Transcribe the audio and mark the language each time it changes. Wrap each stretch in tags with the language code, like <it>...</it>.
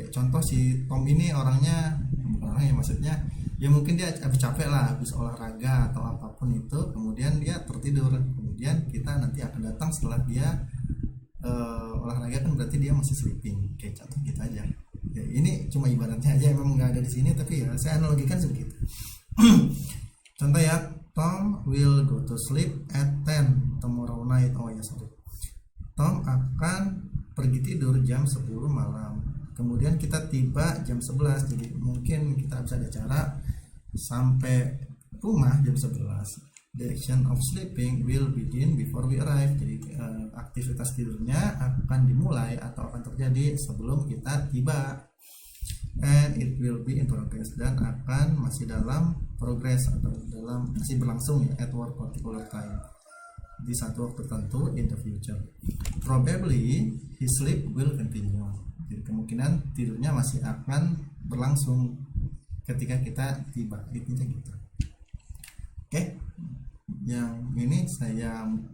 <id>Kayak contoh si Tom ini orangnya maksudnya ya mungkin dia habis capek lah, habis olahraga atau apapun itu, kemudian dia tertidur, kemudian kita nanti akan datang setelah dia olahraga, kan berarti dia masih sleeping. Kayak contoh gitu aja ya. Ini cuma ibaratnya aja, emang nggak ada di sini, tapi ya saya analogikan seperti itu. Contoh ya,</id> <en>Tom will go to sleep at 10 tomorrow night.</en> <id>Oh ya sorry, Tom akan pergi tidur jam 10 malam. Kemudian kita tiba jam 11. Jadi mungkin kita bisa ada cara sampai rumah jam 11.</id> <en>The action of sleeping will begin before we arrive.</en> <id>Jadi aktivitas tidurnya akan dimulai atau akan terjadi sebelum kita tiba.</id> <en>And it will be in progress,</en> <id>dan akan masih dalam progress atau dalam masih berlangsung ya,</id> <en>at one particular time,</en> <id>di satu waktu tertentu</id> <en>in the future. Probably his sleep will continue.</en> <id>Jadi kemungkinan tidurnya masih akan berlangsung ketika kita tiba. Intinya gitu. Oke. Yang ini saya</id>